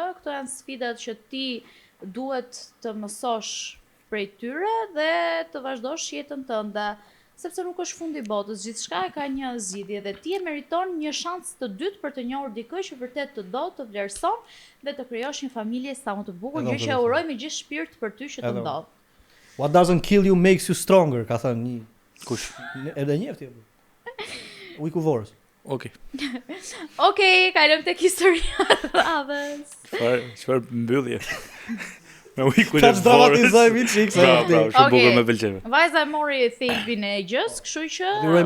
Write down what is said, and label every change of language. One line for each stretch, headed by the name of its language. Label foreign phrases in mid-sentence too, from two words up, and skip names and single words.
Albanian: Këto janë sfidat që ti duhet të mësosh prej tyre dhe të vazhdosh jetën tënde, sepse nuk është fundi i botës, gjithçka ka një zgjidhje dhe ti e meriton një shans të dytë për të njohur dikë që vërtet të do, të vlerëson dhe të krijosh një familje sa më të bukur, gjë që uroj me gjithë shpirt për ty që të ndodh.
English: What doesn't kill you makes you stronger,
Albanian: ka thënë një kush. Edhe një ti. Ujku Vorës. Okej. Okej, kalojmë tek historia e radhës. Çfarë mbyllje? Me ujku të dramatizoj mi çik sa. Shumë bukur më pëlqen. Vajza e mori thelbin e gjës, kështu që